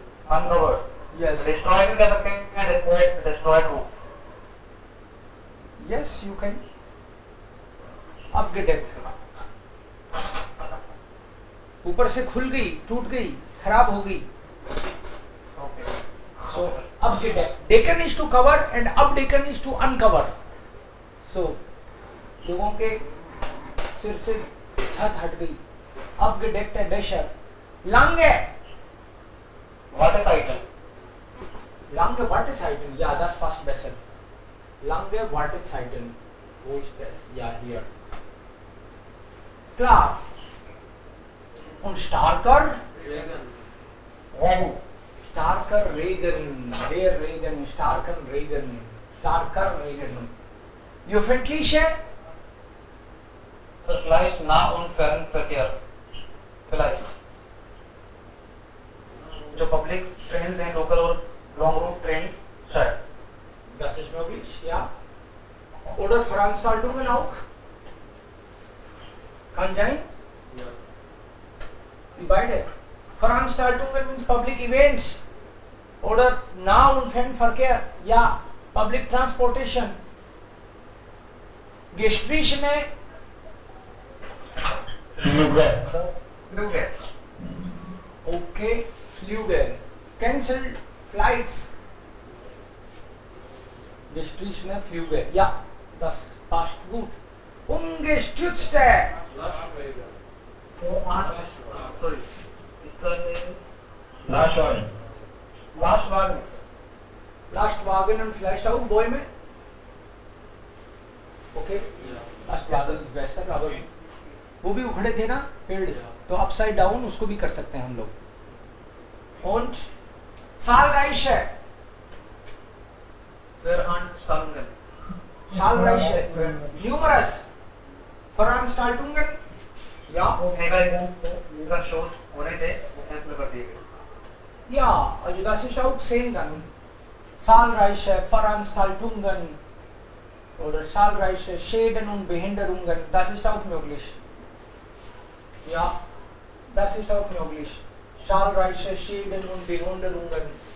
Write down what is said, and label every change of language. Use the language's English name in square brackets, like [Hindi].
[English] Uncovered. Yes. [Hindi] Destroyed भी कह सकते हैं, destroyed roof. [English] Yes, you can. [German] Abgedeckt. [Hindi] ऊपर से खुल गई, टूट गई, खराब हो गई। [English] Okay. [German] So abgedeckt. [English] Decken is to cover and abdecken is to uncover. [Hindi] So लोगों के सिर से छत हट गई। [German] Abgedeckt Dächer. Lange. [English] What is item? [German] Lange Wartezeiten. Ja, das passt besser. Lange Wartezeiten. Wo ist das? Ja, hier. Klar. Und starker? Regen. Starker Regen. Der Regen. Starker Regen. Starker Regen. Die öffentliche? Vielleicht nah und Fernverkehr. Vielleicht. [Hindi] जो public train हैं, local और long route train शायद। [German] Das ist möglich, ja. Oder Veranstaltungen auch? Kann sein? Die beide. Veranstaltungen [English] means public events. [German] Oder Nah- und Fernverkehr. Ja, [English] public transportation. [German] Gestrichene. Flüge. [English] Okay. Flüge. Cancelled flights. [German] Gestrichene Flüge. Ja, das passt gut. Ungestützte. [Hindi] Sorry, इसका [English] last one last ward में [German] Lastwagen und vielleicht auch Bäume. [English] Okay. [German] Lastwagen ist besser, aber [Hindi] वो भी उखड़े थे ना पेड़, तो upside down उसको भी कर सकते हैं हम लोग। [German] Und Zahlreiche. Veranstaltungen. Zahlreiche. Numerous. Veranstaltungen. Ja. [Hindi] Mega shows होने थे, वो कैंसिल कर दिए गए। [German] Ja, also das ist auch sehen dann. Zahlreiche Veranstaltungen oder zahlreiche Schäden und Behinderungen, das ist auch möglich. Ja, das ist auch möglich. Zahlreiche Schäden und Behinderungen.